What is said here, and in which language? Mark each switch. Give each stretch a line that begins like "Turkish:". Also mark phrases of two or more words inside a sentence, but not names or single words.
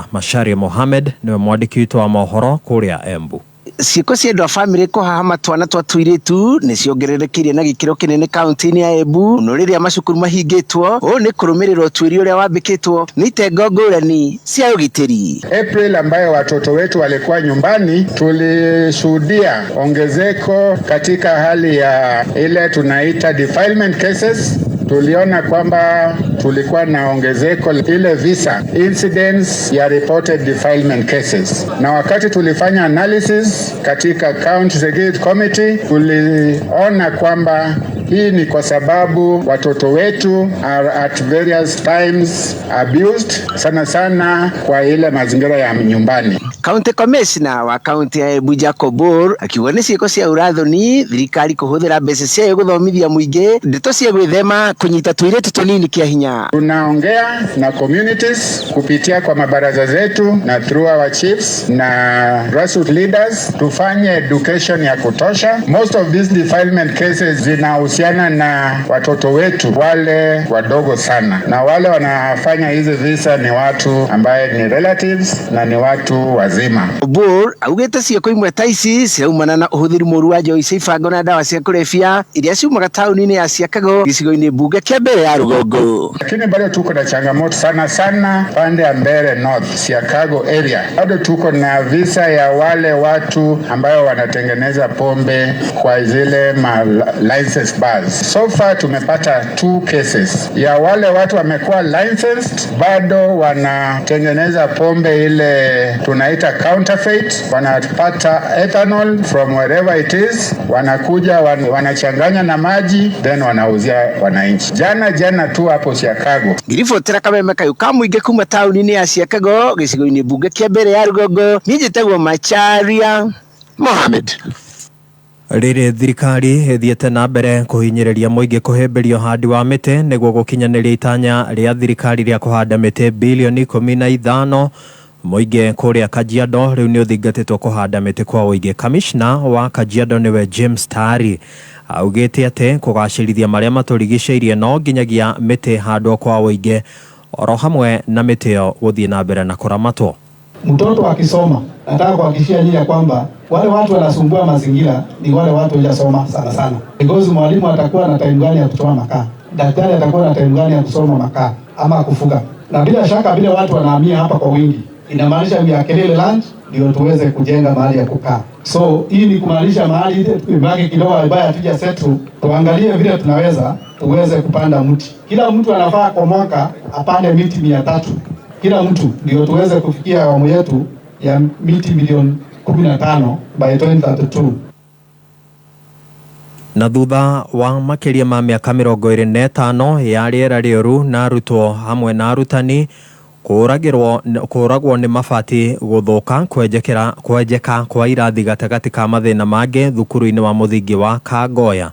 Kikuyu: Macharia Mohamed nĩwe mwandĩki witũ wa mohoro kũrĩa Embu. Ciĩko cia andũ a bamĩrĩ kũhahama twana twa tũirĩtu nĩ ciongererekire na gĩkĩro kĩnene kaunti-inĩ ya Embu no rĩrĩa macukuru mahingĩtwo ũũ nĩ kũrũmĩrĩra ũtuĩria ũrĩa wambĩkĩtwo nĩ itengo ngũrani cia ũgitĩri.
Swahili: April ambayo watoto wetu walikuwa nyumbani tulishuhudia ongezeko katika hali ya ile tunaita
English: defilement cases.
Swahili: Tuliona kwamba tulikuwa na ongezeko ile visa incidents ya
English: reported defilement cases,
Swahili: na wakati tulifanya analysis katika
English: county executive committee
Swahili: tuliona kwamba hii ni kwa sababu watoto wetu
English: are at various times abused
Swahili: sana sana kwa ile mazingira ya nyumbani.
English: County Commissioner
Kikuyu: wa county ya Embu Jacob Bor akiuga nĩ ciĩko cia ũrathoni thirikari kũhũthĩra mbeca ciayo gũthomithia mũingĩ ndeto cia gwĩthema kũnyita tũirĩtu tũnini kĩa hinya.
Swahili: Tunaongea na communities kupitia kwa mabaraza zetu na
English: through our chiefs
Swahili: na
English: grassroots leaders
Swahili: tufanye education ya kutosha.
English: Most of these defilement cases
Swahili: zinahusiana na watoto wetu wale wadogo sana, na wale wanafanya hizi visa ni watu ambaye ni relatives na ni watu wazima.
Kikuyu: Bor augĩte ciĩko imwe ta ici ciraumana na ũhũthĩri mũru wa njohi cia ibango na ndawa cia kũrebia iria ciumaga taũni-inĩ ya Siakago gĩcigo-inĩ mbunge kĩa mbere ya Rũgongo.
Swahili: Lakini bado tuko na changamoto sana pande ya Mbere North Siakago area. Bado tuko na visa ya wale watu ambayo wanatengeneza pombe kwa zile
English: licensed bars. So far
Swahili: tumepata 2 cases ya wale watu wamekuwa licensed bado wanatengeneza pombe ile tunaita counterfeit, wanapata
English: ethanol from wherever it is,
Swahili: wanakuja wanachanganya na maji then wanauzia wananchi. Jana tu hapo Chicago.
Kikuyu: Ngiribotera Kameme Kayuka muingi kuma tauni-ini ya Chicago gicigo-ini bunge kia mbere ya Rugongo njitagwo Macharia Mohamed. Rĩrĩ thirikari ĩthiĩte na mbere kũhinyĩrĩria mũingĩ kũhĩmbĩria ũhandi wa mĩtĩ nĩguo gũkinyanĩria itanya rĩa thirikari rĩa kũhanda mĩtĩ bilioni 15 mũingĩ kũrĩa Kajiado rĩu nĩ ũthingatĩtwo kũhanda mĩtĩ kwa ũingĩ. Kamishna wa Kajiado nĩwe James Tari augĩte atĩ kũgacĩrithia marĩa matũrigicĩirie no nginyagia mĩtĩ handwo kwa ũingĩ oro hamwe na mĩtĩ ĩyo gũthiĩ na mbere na kũramatwo.
Swahili: Mtoto akisoma nataka kuhakikishia nyinyi kwamba wale watu wanasumbua mazingira ni wale watu waliosoma sana. Because mwalimu atakuwa na time gani ya kutoa makaa, daktari atakuwa na time gani ya kusoma makaa ama kufuga. Na bila shaka vile watu wanahamia hapa kwa wingi inamaanisha
English: we are clear land
Swahili: ndio tuweze kujenga mahali ya kukaa. So hii ni kumaanisha mahali ibaki kidogo ambaye hatuja settle, tuangalie vile tunaweza tuweze kupanda mti. Kila mtu anafaa kwa mwaka apande miti 300. Kila mtu ndio tuweze kufikia awamu yetu ya miti milioni 15 by 2032.
Kikuyu: Na thutha wa makĩria ma mĩaka 25 ya rĩera rĩũru na arutwo hamwe na arutani kũragwo nĩ mabati gũthũka kwenjeka kwa irathi gatagatĩ ka mathĩna mangĩ thukuru-inĩ wa mũthingi wa Kangoya.